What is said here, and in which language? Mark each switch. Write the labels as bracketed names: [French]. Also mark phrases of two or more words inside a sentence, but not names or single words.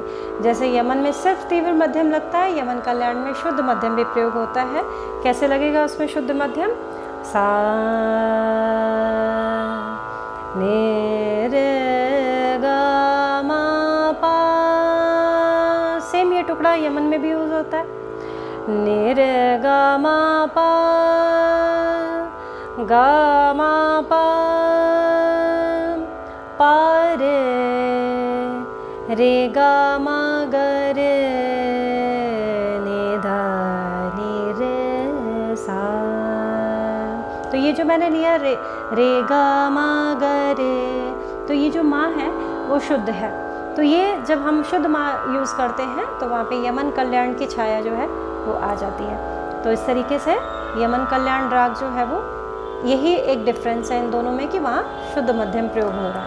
[Hindi] जैसे यमन में सिर्फ तीव्र मध्यम लगता है, यमन कल्याण में शुद्ध मध्यम भी प्रयोग होता है। कैसे लगेगा उसमें शुद्ध मध्यम? सा ने रे ग म पा। सेम ये टुकड़ा यमन में भी यूज होता है। ने रे ग म पा ग म पा पा रे ग म ग रे नि ध नि रे सा। तो ये जो मैंने लिया रे ग म ग रे, तो ये जो माँ है वो शुद्ध है। तो ये जब हम शुद्ध माँ यूज़ करते हैं तो वहाँ पे यमन कल्याण की छाया जो है वो आ जाती है। तो इस तरीके से यमन कल्याण राग जो है वो, यही एक डिफरेंस है इन दोनों में कि वहाँ शुद्ध मध्यम प्रयोग हो रहा है।